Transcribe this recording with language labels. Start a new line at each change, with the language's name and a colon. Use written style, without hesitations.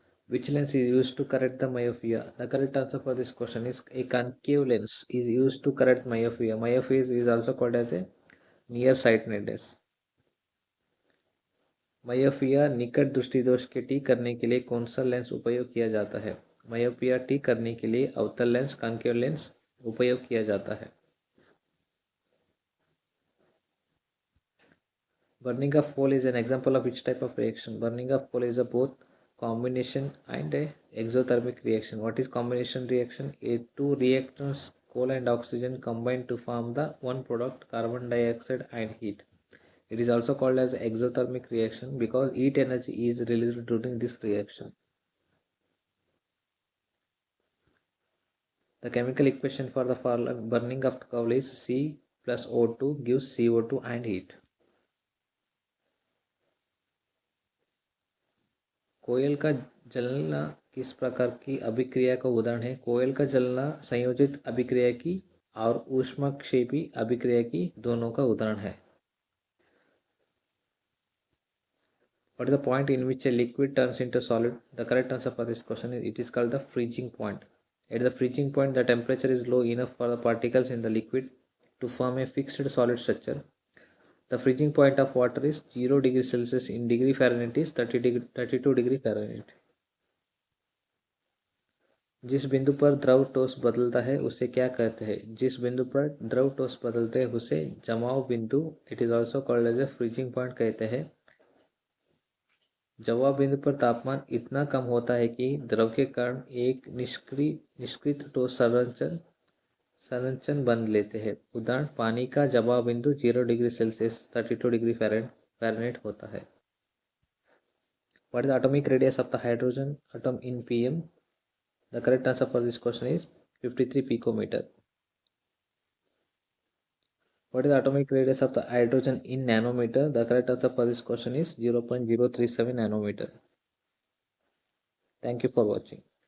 English: Which lens is used to correct the myopia? The correct answer for this question is a concave lens is used to correct myopia. Myopia is also called as a nearsightedness.
Hindi: Myopia निकट दृष्टि दोष के ठीक करने के लिए कौन सा लेंस उपयोग किया जाता है? मायोपिया ठीक करने के लिए अवतल लेंस, कॉन्केव लेंस उपयोग किया जाता है।
English: Burning of coal is an example of which type of reaction? Burning of coal is a both combination and a exothermic reaction. What is combination reaction? Two reactants, coal and oxygen, combine to form the one product, carbon dioxide and heat. It is also called as exothermic reaction because heat energy is released during this reaction. The chemical equation for the burning of the coal is C plus O2 gives CO2 and heat.
Hindi: कोयल का जलना किस प्रकार की अभिक्रिया का उदाहरण है? कोयल का जलना संयोजित अभिक्रिया की और ऊष्मक्षेपी अभिक्रिया की दोनों का उदाहरण है।
English: What is the point in which a liquid turns into solid? The correct answer for this question is it is called the freezing point. At the freezing point, the temperature is low enough for the particles in the liquid to form a fixed solid structure. The freezing point of water is 0 degree Celsius. In degree Fahrenheit is 32 degree Fahrenheit.
Hindi: जिस बिंदु पर द्रव ठोस बदलता है उसे क्या कहते हैं? जिस बिंदु पर द्रव ठोस बदलते हैं उसे जमाव बिंदु,
English: it is also called as a freezing point
Hindi: कहते हैं। जमाव बिंदु पर तापमान इतना कम होता है कि द्रव के कारण एक निष्क्रिय ठोस संरचन बंद लेते हैं। उदाहरण, पानी का जमाव बिंदु 0 डिग्री सेल्सियस 32 डिग्री फ़ारेनहाइट होता है।
English: What is the atomic radius of the hydrogen atom in pm? The correct answer for this question is 53 picometer. What is the atomic radius of the hydrogen in nanometer? The correct answer for this question is 0.037 nanometer. Thank you for watching.